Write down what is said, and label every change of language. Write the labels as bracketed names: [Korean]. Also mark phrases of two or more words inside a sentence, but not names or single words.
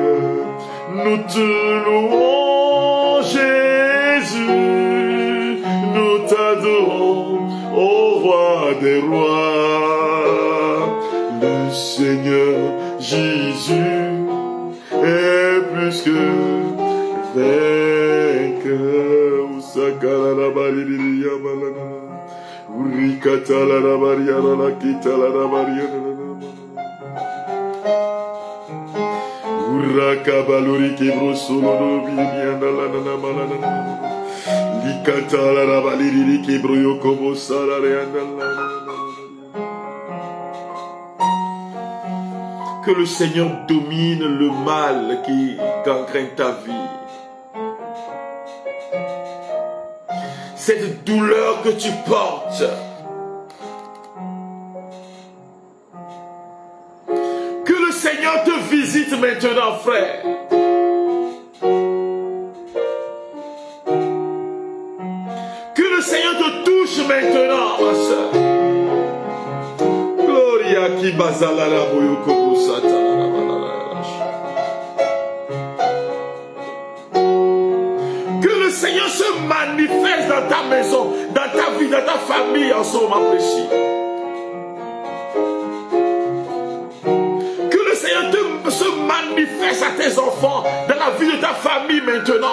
[French] Nous te louons, Jésus, nous t'adorons, ô roi des rois. Le Seigneur Jésus est plus que vainqueur. Urakabaluri kibrosulo bibianda la nana malana likata la rabaliri kibroyo kobo salareanda la. Que le Seigneur domine le mal qui gangrène ta vie. Cette douleur que tu portes, que le Seigneur te visite maintenant, frère. Que le Seigneur te touche maintenant, ma soeur. Gloria qui basalara boyoko busata. Que le Seigneur se manifeste dans ta maison, dans ta vie, dans ta famille en ce moment précis. Se manifeste à tes enfants, dans la vie de ta famille maintenant.